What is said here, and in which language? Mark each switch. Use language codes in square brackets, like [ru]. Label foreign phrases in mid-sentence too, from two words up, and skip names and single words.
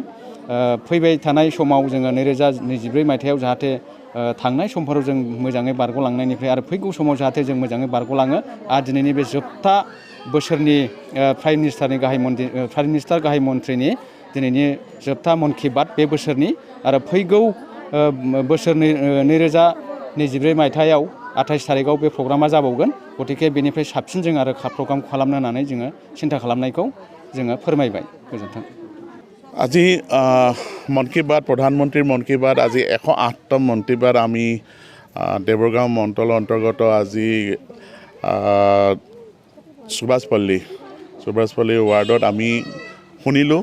[brx] फैबाय थानाय समाव जोङो 2024 मायथाइयाव जाहाथे थांनाय समफोराव जों मोजाङै बारग'लांनायनिफ्राय आरो फैगौ समाव जाहाथे जों मोजाङै बारग'लाङो आरो दिनैनि बे जोबथा बोसोरनि [en] prime minister [brx] गाहाय मन्त्रिनि दिनैनि जोबथा मन की बात बे बोसोरनि आरो फैगौ बोसोर 2024 मायथाइयाव 28 थारिखआव बे प्रग्रामा जाबावगोन। गतिके बेनिफ्राय साबसिन जों आरो प्रग्राम खालामनो होननानै जोङो सिन्था खालामनायखौ जोङो फोरमायबाय। गोजोन्थों। [as] আজি মন কী বাত প্ৰধানমন্ত্ৰীৰ মন কী বাত আজি 108তম মন কী বাত আমি দেবৰগাঁও মণ্ডলৰ অন্তৰ্গত আজি সুভাষপল্লী ৱাৰ্ডত আমি শুনিলোঁ।